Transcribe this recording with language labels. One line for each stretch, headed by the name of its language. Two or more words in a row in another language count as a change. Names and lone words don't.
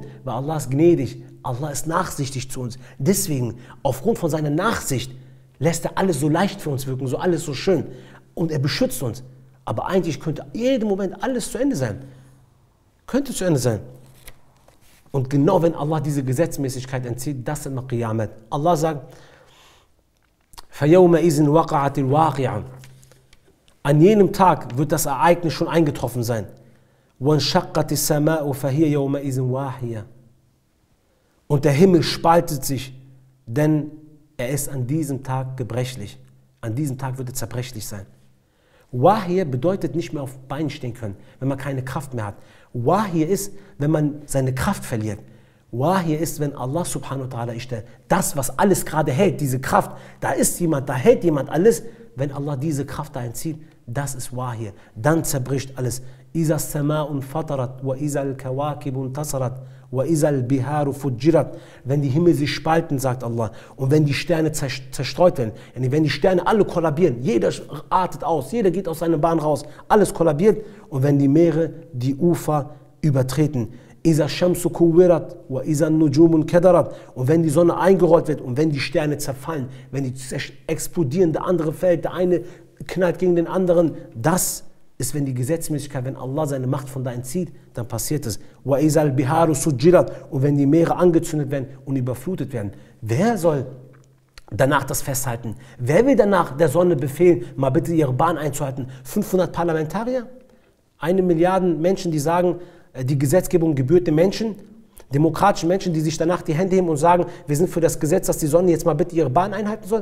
German: Weil Allah ist gnädig, Allah ist nachsichtig zu uns. Deswegen, aufgrund von seiner Nachsicht, lässt er alles so leicht für uns wirken, so alles so schön. Und er beschützt uns. Aber eigentlich könnte jeden Moment alles zu Ende sein. Könnte zu Ende sein. Und genau wenn Allah diese Gesetzmäßigkeit entzieht, das ist noch Qiyamet. Allah sagt,
Arabic: فَيَوْمَئِذٍ وَقَعَتِ الْوَاقِعَةُ.
German: An jenem Tag wird das Ereignis schon eingetroffen sein.
Arabic: وَانْشَقَّتِ السَّمَاءُ فَهِيَ يَوْمَئِذٍ وَاهِيَةٌ.
German: Und der Himmel spaltet sich, denn er ist an diesem Tag gebrechlich. An diesem Tag wird er zerbrechlich sein. Wahir bedeutet nicht mehr auf Beinen stehen können, wenn man keine Kraft mehr hat. Wahir ist, wenn man seine Kraft verliert. Wahir ist, wenn Allah
Arabic: سبحانه وتعالى
German: ist, das, was alles gerade hält, diese Kraft, da ist jemand, da hält jemand alles. Wenn Allah diese Kraft da entzieht, das ist Wahir. Dann zerbricht alles.
Arabic: إذا السماء انفطرت، وإذا الكواكب انتثرت، وإذا البحار فجرت.
German: Wenn die Himmel sich spalten, sagt Allah, und wenn die Sterne zerstreut werden, wenn die Sterne alle kollabieren, jeder artet aus, jeder geht aus seiner Bahn raus, alles kollabiert, und wenn die Meere die Ufer übertreten,
Arabic: إذا الشمس كورت، وإذا النجوم انكدرت.
German: Und wenn die Sonne eingerollt wird und wenn die Sterne zerfallen, wenn die explodieren, der andere fällt, der eine knallt gegen den anderen, das ist, wenn die Gesetzmäßigkeit, wenn Allah seine Macht von da entzieht, dann passiert es.
Arabic: وإذا البحار سجرت.
German: Und wenn die Meere angezündet werden und überflutet werden. Wer soll danach das festhalten? Wer will danach der Sonne befehlen, mal bitte ihre Bahn einzuhalten? 500 Parlamentarier? 1 Milliarde Menschen, die sagen, die Gesetzgebung gebührt den Menschen, demokratischen Menschen, die sich danach die Hände heben und sagen, wir sind für das Gesetz, dass die Sonne jetzt mal bitte ihre Bahn einhalten soll.